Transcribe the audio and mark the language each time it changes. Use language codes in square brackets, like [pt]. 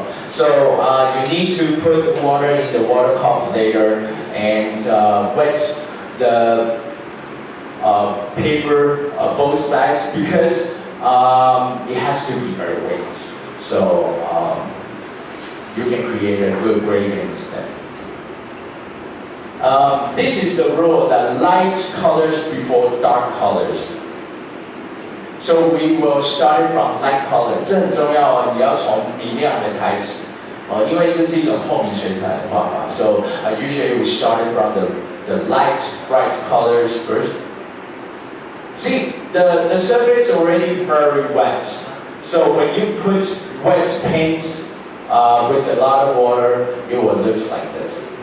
[en] So you need to put water in the water calculator and wet the paper both sides because it has to be very wet. So you can create a good gradient then. This is the rule that light colors before dark colors. So we will start from light color. [zh] 这很重要啊，你要从明亮的开始。因为这是一种透明水彩的画法。 [en] So usually we started from the light, bright colors first. See, the surface already very wet. So when you put wet paints with a lot of water, it will look like this.